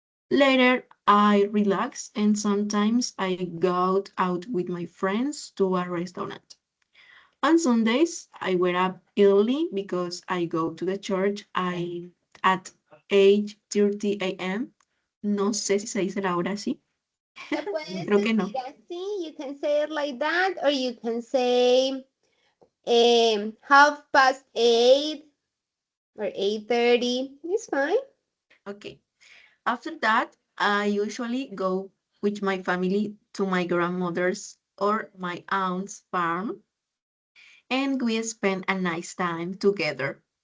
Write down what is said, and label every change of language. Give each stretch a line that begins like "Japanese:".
English: Later, I relax and sometimes I go out with my friends to a restaurant. On Sundays, I wake up early because I go to the church at 8:30 a.m.
Spanish: No sé si se dice la hora así. Lo puedes Creo que no. decir así.
English: You can say it like that, or you can say 8:30 or 8:30. It's fine. Okay. After that, I usually go with my family to my grandmother's or my aunt's farm, and we spend a nice time together.